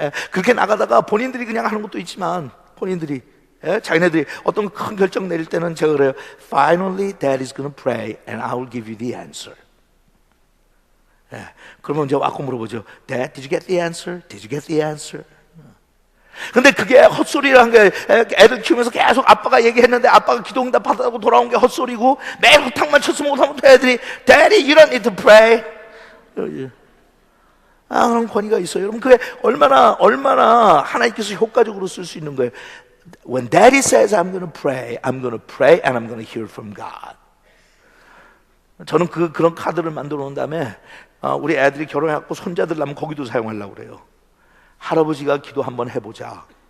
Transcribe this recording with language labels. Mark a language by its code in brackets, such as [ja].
[ko] 그렇게 나가다가 본인들이 그냥 하는 것도 있지만 본인들이 자기네들이 어떤 큰 결정 내릴 때는 제가 그래요. [en] Finally, Dad is going to pray and I will give you the answer. [ko] 그러면 이제 와서 물어보죠. [en] Dad, did you get the answer? Did you get the answer? [ko] 근데 그게 헛소리라는 게 애들 키우면서 계속 아빠가 얘기했는데 아빠가 기도응답 받아고 돌아온 게 헛소리고 매일 호탕만 쳤으면 못하면 애들이 [en] Daddy, you don't need to pray. [ko] 그런 권위가 있어요. 여러분 그게 얼마나 하나님께서 효과적으로 쓸 수 있는 거예요. [en] When Daddy says I'm going to pray and I'm going to hear from God. [ko] 저는 그런 카드를 만들어 놓은 다음에 우리 애들이 결혼해갖고 손자들 나면 거기도 사용하려고 그래요. 할아버지가 기도 한번 해보자.